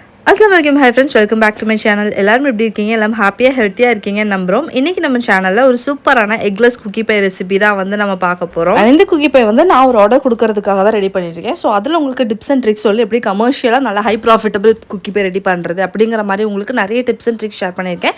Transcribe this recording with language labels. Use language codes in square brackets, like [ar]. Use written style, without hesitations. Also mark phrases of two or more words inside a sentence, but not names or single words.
[ar] السلام عليكم [en] hi friends welcome back to my channel. [ta] எல்லாரும் எப்படி இருக்கீங்க? எல்லாம் ஹாப்பியாக ஹெல்த்தியாக இருக்கீங்கன்னு நம்புகிறோம். இன்றைக்கி நம்ம சேனலில் ஒரு சூப்பரான [en] eggless cookie pie recipe [ta] தான் வந்து நம்ம பார்க்க போகிறோம். இந்த [en] cookie pie [ta] வந்து நான் ஒரு ஆர்டர் கொடுக்கறதுக்காக தான் ரெடி பண்ணியிருக்கேன். ஸோ அதில் உங்களுக்கு [en] tips and tricks [ta] சொல்லி எப்படி கமர்ஷியலாக நல்லா [en] high profitable cookie pie [ta] ரெடி பண்ணுறது அப்படிங்கிற மாதிரி உங்களுக்கு நிறைய [en] tips and tricks [ta] ஷேர் பண்ணியிருக்கேன்.